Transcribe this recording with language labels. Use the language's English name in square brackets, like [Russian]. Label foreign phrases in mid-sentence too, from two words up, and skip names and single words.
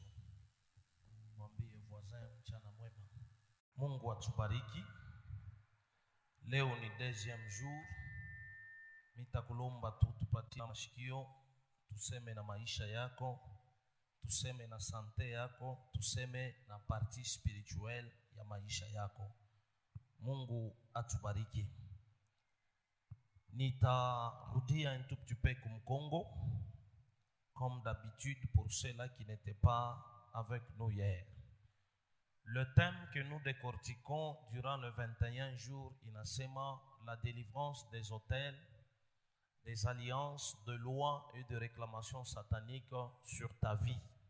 [Swahili] Mwambie voisin mchana mwema. Mungu atubariki. Leo ni [French] deuxième jour. [Swahili] Nitakulomba tu tupatie mashikio, tuseme na maisha yako, tuseme na sante yako, tuseme na [French] partie spirituelle [Swahili] ya maisha yako. Mungu atubariki. [French] Nitarudia un tout petit peu comme Congo, comme d'habitude pour ceux-là qui n'étaient pas avec nous hier. Le thème que nous décortiquons durant le 21 jours inasema la délivrance des hôtels, des alliances de lois et de réclamations sataniques sur ta vie.